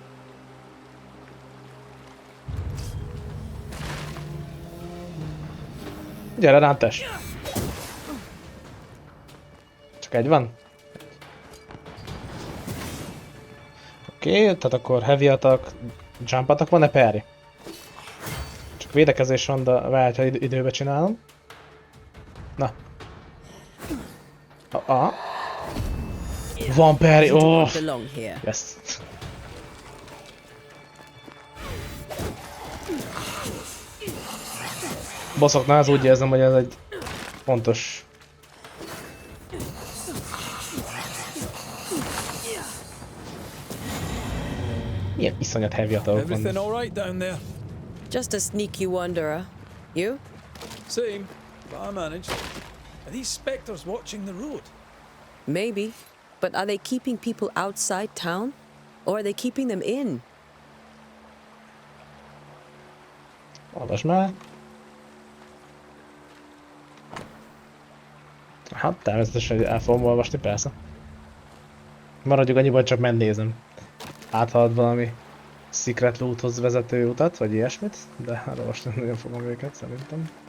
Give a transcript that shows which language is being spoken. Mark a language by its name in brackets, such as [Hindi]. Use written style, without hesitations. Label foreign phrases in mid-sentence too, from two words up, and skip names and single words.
[Hungarian] Gyere rám, tess! Csak egy van? Oké, tehát akkor [English] heavy attack, jump attack, [Hungarian] van-e parry? Csak védekezés van, de várj, ha időbe csinálom. Na. Van parry, oh! Yes. Bosszoknál az úgy érzem, hogy ez egy fontos. Milyen iszonyat [English] heavy attack Everything [Hungarian] van. [English] all right down there? Just a sneaky wanderer. You? Same, but I managed. Are these spectres watching the road? Maybe. But are they keeping people outside town? Or are they keeping them in? [Hungarian] Olvasd már. Hát természetesen el fogom olvasni, persze. Maradjuk annyiban, csak megnézem. Áthalad valami [English] secret loothoz [Hungarian] vezető utat, vagy ilyesmit, de elolvasni nem nagyon fogom őket, szerintem.